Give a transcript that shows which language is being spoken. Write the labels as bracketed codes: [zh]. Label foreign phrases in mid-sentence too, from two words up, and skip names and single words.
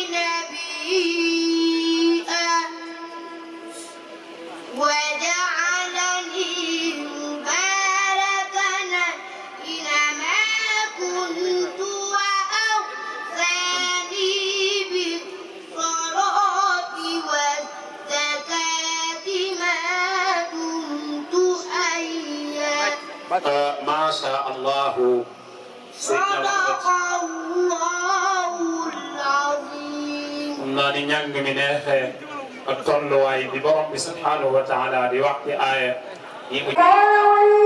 [ar] نبيا وجعلني مباركا أينما كنت وأوصاني بالصلاة والزكاة ما دمت حيا ما شاء الله صدق الله العظيم. [wo] naa ni njàng mi neexee ak tolluwaay bi borom bi [ar] سبحانه وتعالى [wo] di wax ci aaya yi mu